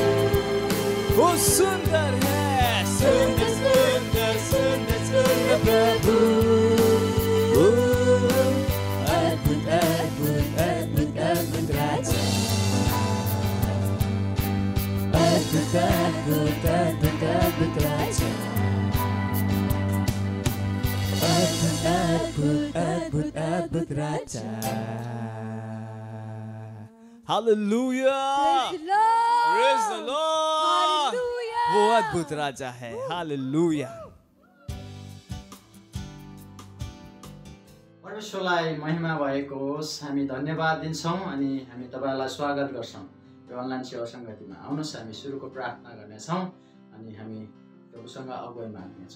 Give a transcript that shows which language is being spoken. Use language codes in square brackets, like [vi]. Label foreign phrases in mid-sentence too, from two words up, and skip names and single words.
[hi] वो सुंदर है, सुंदर सुंदर सुंदर सुंदर प्रभु, अद्भुत अद्भुत अद्भुत अद्भुत राजा, अद्भुत अद्भुत अद्भुत अद्भुत राजा, अद्भुत अद्भुत अद्भुत अद्भुत राजा। हालेलुया, [en] praise the Lord, [hi] वो अद्भुत राजा है। हालेलुया। [ne] परमेश्वरलाई महिमा भएको होस्। हामी धन्यवाद दिन्छौँ अनि हामी तपाईलाई स्वागत गर्छौँ यो अनलाइन सेवा सङ्गतिमा। आउनुहोस् हामी सुरुको प्रार्थना गर्नेछौँ अनि हामी प्रभुसँग अगुवाई माग्नेछौँ।